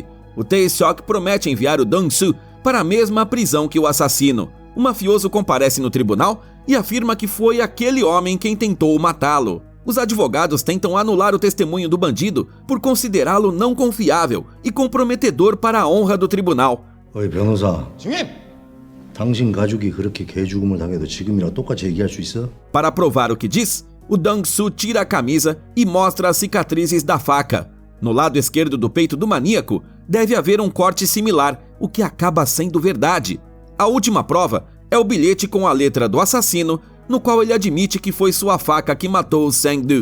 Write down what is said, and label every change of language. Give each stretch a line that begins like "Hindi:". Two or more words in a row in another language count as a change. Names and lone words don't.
Portuguese: O Tae-seok promete enviar o Dong-soo para a mesma prisão que o assassino. O mafioso comparece no tribunal e afirma que foi aquele homem quem tentou matá-lo. Os advogados tentam anular o testemunho do bandido por considerá-lo não confiável e comprometedor para a honra do tribunal.
Korean: 어이 변호사. 중임! 당신 가족이 그렇게 개죽음을 당해도 지금이랑 똑같이 얘기할 수 있어?
Portuguese: Para provar o que diz, o Dong-soo tira a camisa e mostra as cicatrizes da faca. No lado esquerdo do peito do maníaco, deve haver um corte similar, o que acaba sendo verdade. A última prova é o bilhete com a letra do assassino, no qual ele admite que foi sua faca que matou o Sang-doo.